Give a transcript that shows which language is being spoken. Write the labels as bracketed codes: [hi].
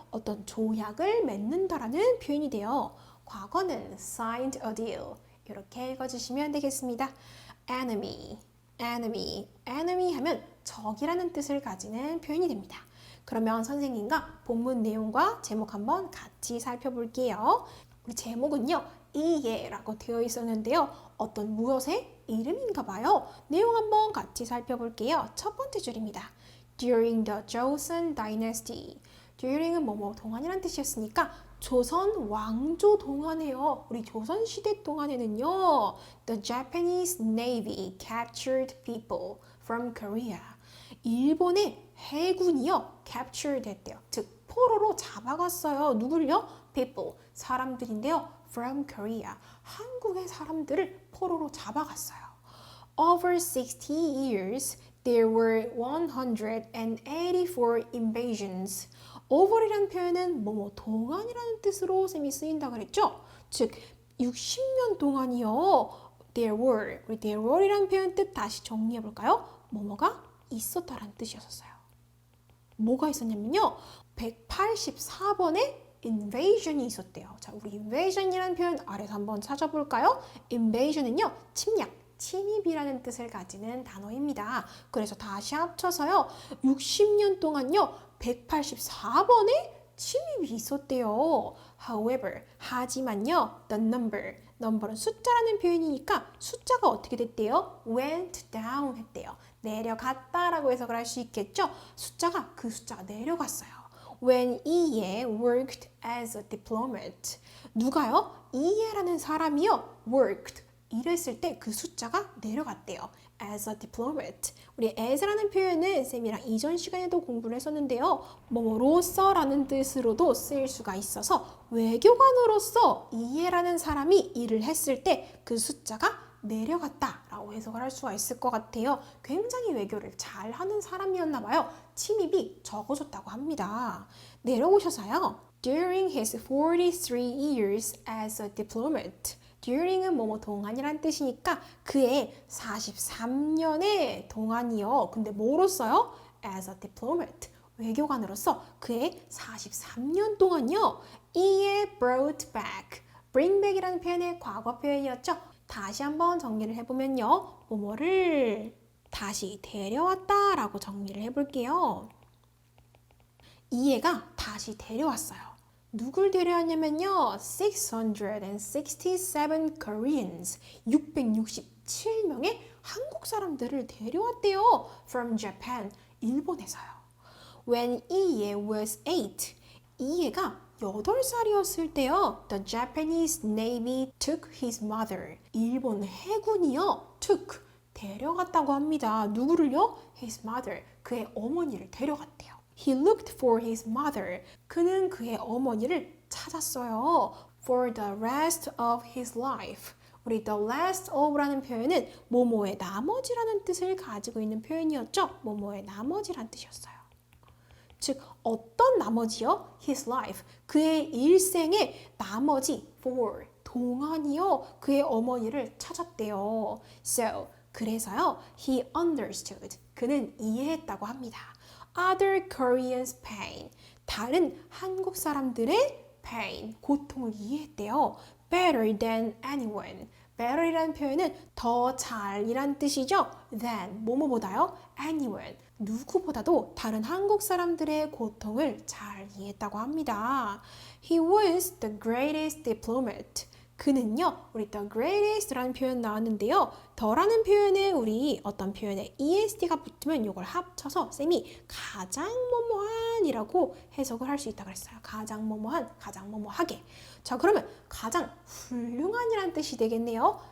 [ko] 어떤 조약을 맺는다라는 표현이 돼요. [en] 과거는 signed a deal. [ko] 이렇게 읽어주시면 되겠습니다. [en] enemy, enemy. [ko] enemy 하면 적이라는 뜻을 가지는 표현이 됩니다. 그러면 선생님과 본문 내용과 제목 한번 같이 살펴볼게요. 우리 제목은요. 이에라고 되어 있었는데요. 어떤 무엇의 이름인가 봐요. 내용 한번 같이 살펴볼게요. 첫 번째 줄입니다. [en] During the Joseon Dynasty. [ko] During은 뭐뭐 동안이라는 뜻이었으니까 조선 왕조 동안에요. 우리 조선 시대 동안에는요. [en] The Japanese Navy captured people from Korea. [ko] 일본의 해군이요. captured 했대요. 즉 포로로 잡아갔어요. 누굴요? people. 사람들인데요. [en] from Korea. [ko] 한국의 사람들을 포로로 잡아갔어요. [en] Over 60 years, there were 184 invasions. [ko] over이라는 표현은 뭐뭐 동안이라는 뜻으로 쌤이 쓰인다 그랬죠? 즉 60년 동안이요. [en] there were. [ko] 우리 there were이라는 표현 뜻 다시 정리해 볼까요? 뭐뭐가 있었다라는 뜻이었어요. 뭐가 있었냐면요. 184번의 invasion이 있었대요. 자, 우리 invasion이라는 표현 아래서 한번 찾아볼까요? invasion은요. 침략, 침입이라는 뜻을 가지는 단어입니다. 그래서 다시 합쳐서요. 60년 동안요. 184번의 침입이 있었대요. However, 하지만요. The number는 숫자라는 표현이니까 숫자가 어떻게 됐대요? went down 했대요. 내려갔다라고 해석을 할 수 있겠죠? 그 숫자가 내려갔어요. [en] When 이에 worked as a diplomat. [ko] 누가요? 이에라는 사람이요. worked. 일했을 때 그 숫자가 내려갔대요. [en] as a diplomat. [ko] 우리 as라는 표현은 쌤이랑 이전 시간에도 공부를 했었는데요. 뭐뭐로서라는 뜻으로도 쓰일 수가 있어서 외교관으로서 이해라는 사람이 일을 했을 때 그 숫자가 내려갔다 라고 해석을 할 수가 있을 것 같아요. 굉장히 외교를 잘하는 사람이었나 봐요. 침입이 적어졌다고 합니다. 내려오셔서요. [en] During his 43 years as a diplomat. [ko] during은 뭐뭐 동안이란 뜻이니까 그의 43년의 동안이요. 근데 뭐로써요? [en] as a diplomat. [ko] 외교관으로서 그의 43년 동안요. [en] 이에 brought back. [ko] bring back이라는 표현의 과거 표현이었죠. 다시 한번 정리를 해보면요. 뭐뭐를 다시 데려왔다 라고 정리를 해볼게요. 이해가 다시 데려왔어요. 누굴 데려왔냐면요. [en] 667 Koreans, [ko] 667명의 한국 사람들을 데려왔대요. [en] From Japan, [ko] 일본에서요. [en] When 이해 was 8, [ko] 이해가 8살이었을 때요. [en] The Japanese Navy took his mother. [ko] 일본 해군이요. took, 데려갔다고 합니다. 누구를요? [en] His mother, [ko] 그의 어머니를 데려갔대요. [en] He looked for his mother. [ko] 그는 그의 어머니를 찾았어요. [en] For the rest of his life. [ko] 우리 the last of라는 표현은 뭐뭐의 나머지라는 뜻을 가지고 있는 표현이었죠. 뭐뭐의 나머지란 뜻이었어요. 즉 어떤 나머지요? His life. 그의 일생의 나머지 for 동안이요. 그의 어머니를 찾았대요. [en] So [ko] 그래서요. [en] He understood. [ko] 그는 이해했다고 합니다. [en] Other Koreans' pain. [ko] 다른 한국 사람들의 pain, 고통을 이해했대요. [en] Better than anyone. [ko] better이라는 표현은 더 잘이란 뜻이죠. than, 뭐뭐보다요. anyone, 누구보다도 다른 한국 사람들의 고통을 잘 이해했다고 합니다. [en] He was the greatest diplomat. [ko] 그는요, 우리 the greatest라는 표현 나왔는데요. 더라는 표현에 우리 어떤 표현에 est가 붙으면 이걸 합쳐서 쌤이 가장 뭐뭐한이라고 해석을 할 수 있다고 그랬어요. 가장 뭐뭐한, 가장 뭐뭐하게. 자, 그러면 가장 훌륭한이란 뜻이 되겠네요.